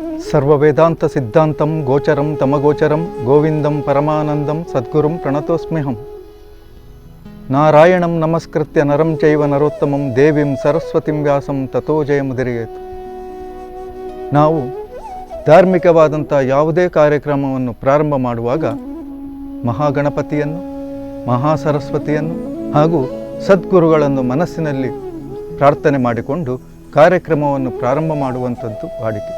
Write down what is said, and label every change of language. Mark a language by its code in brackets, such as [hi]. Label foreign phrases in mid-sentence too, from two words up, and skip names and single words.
[sa] ಸರ್ವವೇದಾಂತ ಸಿದ್ಧಾಂತಂ ಗೋಚರಂ ತಮಗೋಚರಂ ಗೋವಿಂದಂ ಪರಮಾನಂದಂ ಸದ್ಗುರುಂ ಪ್ರಣತೋಸ್ಮ್ಯಹಂ. ನಾರಾಯಣಂ ನಮಸ್ಕೃತ್ಯ ನರಂ ಚೈವ ನರೋತ್ತಮಂ ದೇವಿಂ ಸರಸ್ವತಿಂ ವ್ಯಾಸಂ ತಥೋ ಜಯಮುದಿರಿಯೇತ್. [kn] ನಾವು ಧಾರ್ಮಿಕವಾದಂಥ ಯಾವುದೇ ಕಾರ್ಯಕ್ರಮವನ್ನು ಪ್ರಾರಂಭ ಮಾಡುವಾಗ ಮಹಾಗಣಪತಿಯನ್ನು, ಮಹಾಸರಸ್ವತಿಯನ್ನು ಹಾಗೂ ಸದ್ಗುರುಗಳನ್ನು ಮನಸ್ಸಿನಲ್ಲಿ ಪ್ರಾರ್ಥನೆ ಮಾಡಿಕೊಂಡು ಕಾರ್ಯಕ್ರಮವನ್ನು ಪ್ರಾರಂಭ ಮಾಡುವಂಥದ್ದು ವಾಡಿಕೆ.